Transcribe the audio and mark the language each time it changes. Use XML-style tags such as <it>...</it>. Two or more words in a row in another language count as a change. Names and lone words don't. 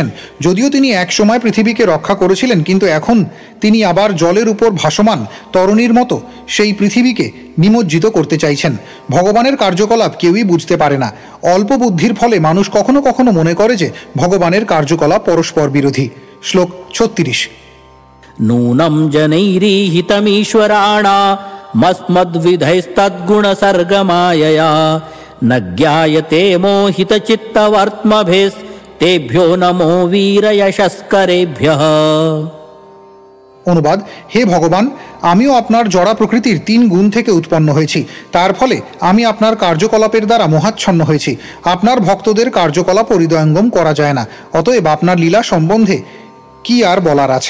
<bn>যদিও তিনি একসময় পৃথিবীকে রক্ষা করেছিলেন, কিন্তু এখন তিনি আবার জলের উপর ভাসমান তরণীর মতো সেই পৃথিবীকে নিমজ্জিত করতে চাইছেন। ভগবানের কার্যকলাপ কেউই বুঝতে পারে না। অল্প বুদ্ধির ফলে মানুষ কখনো কখনো মনে করে যে ভগবানের কার্যকলাপ পরস্পর বিরোধী। শ্লোক 36।</bn> <sa>नूनं जनैरीहितमीश्वराणामस्मद्विधैस्तद्गुणसर्गमायया न ज्ञायते मोहितचित्तवर्त्मभिस्तेभ्यो नमो वीरयशस्करेभ्यः।</sa> <bn>অনুবাদ: হে ভগবান, আমিও আপনার জড়া প্রকৃতির 3 গুণ থেকে উৎপন্ন হয়েছি। তার ফলে আমি আপনার কার্যকলাপের দ্বারা মোহাচ্ছন্ন হয়েছি। আপনার ভক্তদের কার্যকলাপ হৃদয়ঙ্গম করা যায় না। অতএব আপনার লীলা সম্বন্ধে কি আর বলার আছে।</bn>